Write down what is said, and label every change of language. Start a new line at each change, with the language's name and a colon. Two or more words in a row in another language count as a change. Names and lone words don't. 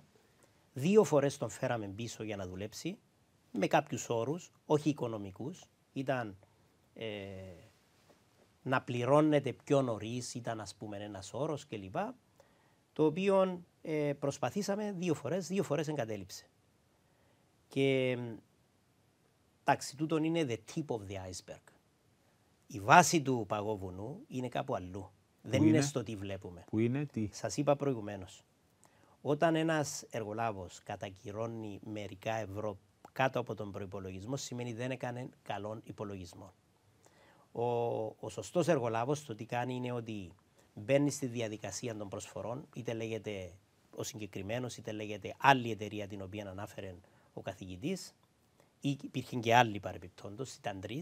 Greek: 2 φορές τον φέραμε πίσω για να δουλέψει, με κάποιους όρους, όχι οικονομικούς. Ήταν να πληρώνεται πιο νωρίς, ήταν ας πούμε ένας όρος κλπ. Το οποίο προσπαθήσαμε 2 φορές εγκατέλειψε. Και εντάξει, τούτον είναι
English: the tip of the iceberg.
Greek: Η βάση του παγόβουνου είναι κάπου αλλού. Δεν είναι στο τι βλέπουμε. Που είναι τι? Σας είπα προηγουμένως. Όταν ένας εργολάβος κατακυρώνει μερικά ευρώ κάτω από τον προϋπολογισμό, σημαίνει δεν έκανε καλόν υπολογισμό. Ο σωστός εργολάβος το τι κάνει είναι ότι μπαίνει στη διαδικασία των προσφορών, είτε λέγεται ο συγκεκριμένος, είτε λέγεται άλλη εταιρεία την οποία ανάφερε ο καθηγητής, ή υπήρχαν και άλλοι παρεπιπτόντως, ήταν 3.